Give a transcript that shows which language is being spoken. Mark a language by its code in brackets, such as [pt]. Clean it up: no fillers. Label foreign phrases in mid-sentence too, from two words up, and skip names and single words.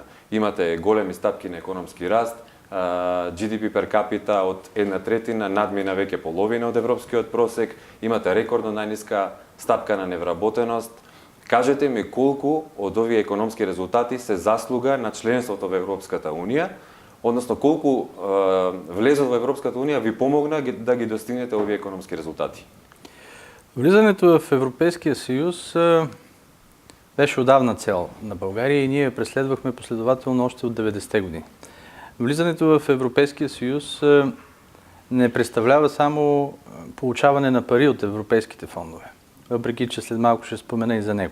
[mk] Имате големи стапки на економски раст, [en] GDP per capita [mk] од 1/3 надмина веќе половина од европскиот просек, имате рекордно најниска стапка на невработеност. Кажете ми колку од овие економски резултати се заслуга на членството во Европската Унија, односно колку влезот во Европската Унија ви помогна да ги достигнете овие економски резултати? [bg] Влизането в Европейския съюз беше отдавна цел на България и ние преследвахме последователно още от 90-те години. Влизането в Европейския съюз не представлява само получаване на пари от европейските фондове, въпреки че след малко ще спомена и за него.